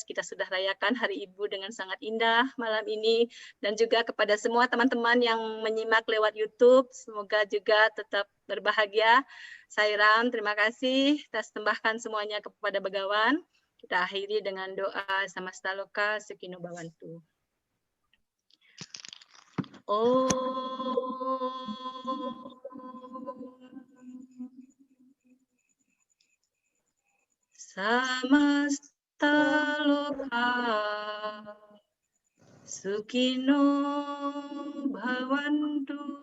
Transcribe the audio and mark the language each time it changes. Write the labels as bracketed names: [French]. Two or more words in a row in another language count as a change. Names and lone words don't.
[Indonesian] Kita sudah rayakan Hari Ibu dengan sangat indah malam ini, dan juga kepada semua teman-teman yang menyimak lewat YouTube. Semoga juga tetap berbahagia. Sairam, terima kasih. Kita sembahkan semuanya kepada Begawan. Kita akhiri dengan doa [Sanskrit] Samasta Loka Sukhino Bhavantu. Samasta Loka Sukhino Bhavantu.